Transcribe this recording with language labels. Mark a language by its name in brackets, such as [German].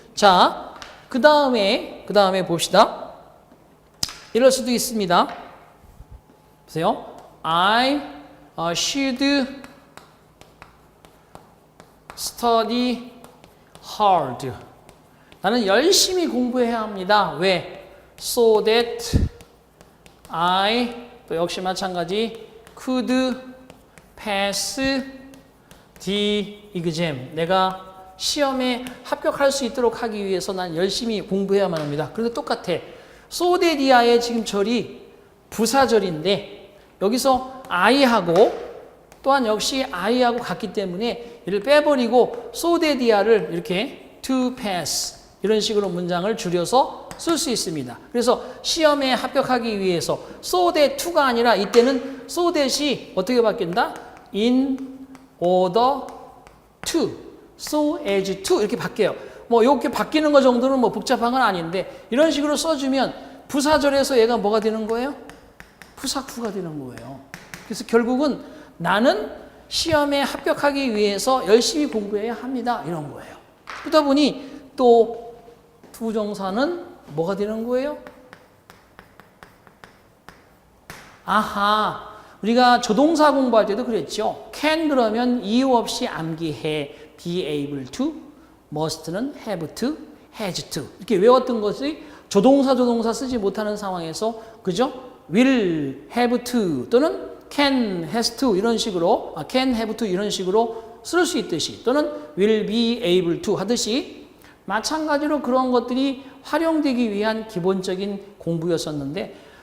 [Korean] 자, 그 다음에 봅시다. 이럴 수도 있습니다. 보세요. [English] I should study hard. [Korean] 나는 열심히 공부해야 합니다. 왜? [English] So that I [Korean] 또 역시 마찬가지 [English] could pass the exam. [Korean] 내가 시험에 합격할 수 있도록 하기 위해서 난 열심히 공부해야만 합니다. 그런데 똑같아. so that이야의 지금 절이 부사절인데 여기서 I하고 또한 역시 I하고 같기 때문에 이를 빼버리고 so that이야를 이렇게 to pass 이런 식으로 문장을 줄여서 쓸 수 있습니다. 그래서 시험에 합격하기 위해서 so that to가 아니라 이때는 so that이 어떻게 바뀐다? [English] in order to, so as to [Korean] 이렇게 바뀌어요. 뭐 이렇게 바뀌는 거 정도는 뭐 복잡한 건 아닌데 이런 식으로 써주면 부사절에서 얘가 뭐가 되는 거예요? 부사구가 되는 거예요. 그래서 결국은 나는 시험에 합격하기 위해서 열심히 공부해야 합니다. 이런 거예요. 그러다 보니 또 부정사는 뭐가 되는 거예요? 아하, 우리가 조동사 공부할 때도 그랬죠. can 그러면 이유 없이 암기해. [English] be able to, must는 have to, has to. [Korean] 이렇게 외웠던 것이 조동사 쓰지 못하는 상황에서 그죠? will have to 또는 can has to 이런 식으로 can have to 이런 식으로 쓸 수 있듯이 또는 will be able to 하듯이 마찬가지로 그런 것들이 활용되기 위한 기본적인 공부였었는데